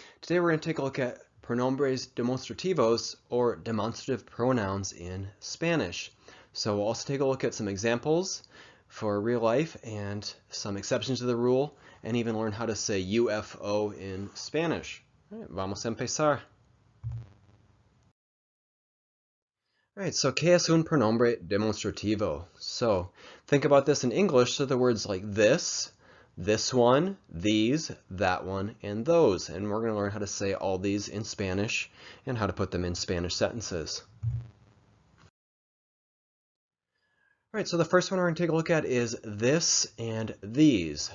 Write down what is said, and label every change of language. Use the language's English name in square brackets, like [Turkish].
[English] Today we're going to take a look at [Spanish] pronombres demonstrativos, [English] or demonstrative pronouns in Spanish. So we'll also take a look at some examples for real life and some exceptions to the rule, and even learn how to say UFO in Spanish. All right, [Spanish] vamos a empezar. [English] All right, so [Spanish] ¿qué es un pronombre demonstrativo? [English] So think about this in English, so the words like this one, these, that one, and those. And we're going to learn how to say all these in Spanish and how to put them in Spanish sentences. All right, so the first one we're going to take a look at is this and these.